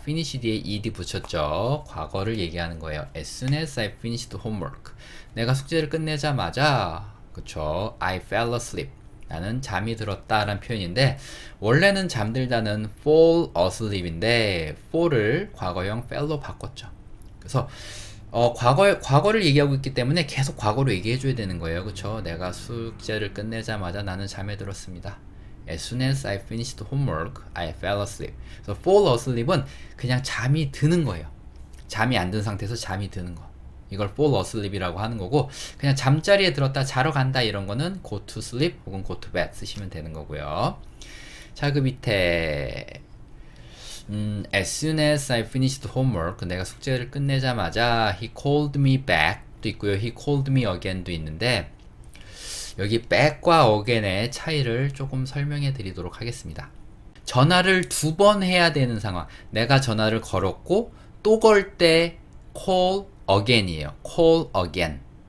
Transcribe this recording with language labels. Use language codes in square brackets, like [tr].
[ko] finish 뒤에 ed 붙였죠. 과거를 얘기하는 거예요. [en] As soon as I finished homework. [ko] 내가 숙제를 끝내자마자 그쵸? [en] I fell asleep. [ko] 나는 잠이 들었다 라는 표현인데 원래는 잠들다는 [en] fall asleep [ko] 인데 fall을 과거형 fell로 바꿨죠. 그래서 과거를 얘기하고 있기 때문에 계속 과거로 얘기해 줘야 되는 거예요. 그쵸? 내가 숙제를 끝내자마자 나는 잠에 들었습니다. [en] As soon as I finished homework, I fell asleep. [ko] 그래서 [en] fall asleep [ko] 은 그냥 잠이 드는 거예요. 잠이 안 든 상태에서 잠이 드는 거. 이걸 fall asleep이라고 하는 거고 그냥 잠자리에 들었다 자러 간다 이런 거는 [en] go to sleep [ko] 혹은 [en] go to bed [ko] 쓰시면 되는 거고요. 자, 그 밑에 [en] as soon as I finished homework [ko] 내가 숙제를 끝내자마자 [en] he called me back [ko] 도 있고요. [en] he called me again [ko] 도 있는데 여기 back과 again의 차이를 조금 설명해 드리도록 하겠습니다. 전화를 두 번 해야 되는 상황. 내가 전화를 걸었고 또 걸 때 [en] call again [ko] 이에요. [en] call again.